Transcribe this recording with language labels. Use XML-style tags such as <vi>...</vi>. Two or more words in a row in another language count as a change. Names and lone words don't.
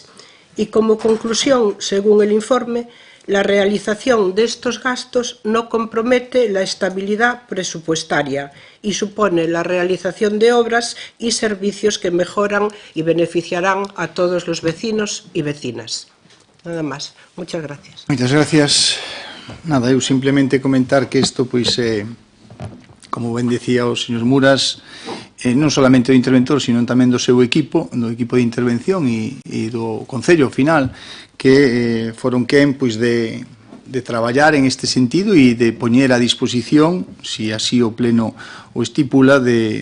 <es>Y como conclusión, según el informe, la realización de estos gastos no compromete la estabilidad presupuestaria y supone la realización de obras y servicios que mejoran y beneficiarán a todos los vecinos y vecinas. Nada más. Muchas gracias.</es> <gl>Moitas gracias. Nada, eu simplemente comentar que isto, como ben decía o señor Muras, non solamente do interventor, sino tamén do seu equipo, do equipo de intervención e do Concello final, que foron quen de traballar en este sentido e de poñer a disposición, si así o Pleno o estipula, de</gl>